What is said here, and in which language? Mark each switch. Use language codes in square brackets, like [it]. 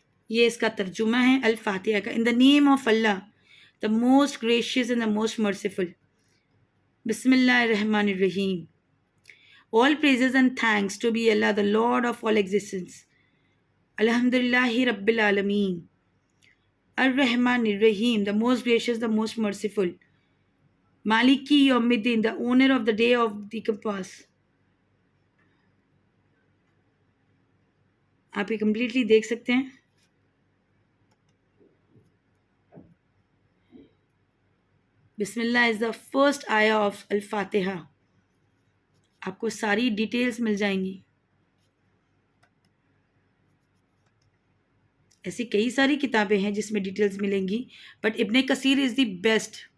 [ur] یہ اس کا ترجمہ ہے الفاتحہ کا. [en] In the name of Allah the most gracious and the most merciful. [ar] بسم اللہ الرحمن الرحیم. [en] All praises and thanks to be Allah, the Lord of all existence. [ar] Alhamdulillahi Rabbil Alameen. Ar-Rahman Ar-Rahim, [en] the most gracious, the most merciful. [ar] Maliki Yawmiddin, [en] the owner of the day of the compass. [ur] آپ یہ completely دیکھ سکتے ہیں. [en] بسم اللہ is the first ayah of Al-Fatiha. [ur] آپ کو ساری details مل جائیں گی. ایسی کئی ساری کتابیں ہیں جس میں ڈیٹیلز ملیں گی، [en] But Ibn Kathir is the best.